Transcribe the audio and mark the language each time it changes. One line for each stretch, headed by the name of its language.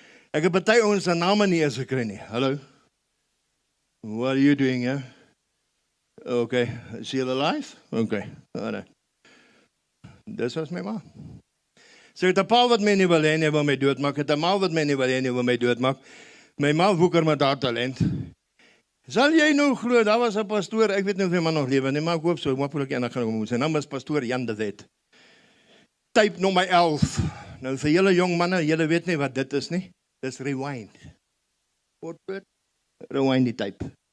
Afrikaans: Ek het party ouens se name nie eens gekry nie.
English: Hallo? What are you doing here? Okay, is she alive? Okay, alright.
Afrikaans: Dis was my ma. So het 'n pa wat my nie wil hê nie, wil my doodmaak. Het 'n ma wat my nie wil hê nie, wil my doodmaak. My ma woeker met haar talent. Sal jy nou glo, daar was 'n pastoor, ek weet nie of hy man nog lewe nie, maar ek hoop so, moontlik eendag gaan kom. Sy naam is pastoor Jan de Wet. Type nommer 11. Nou vir julle jong manne, julle weet nie wat dit is nie. Dis rewind. Wat? Rewind die type.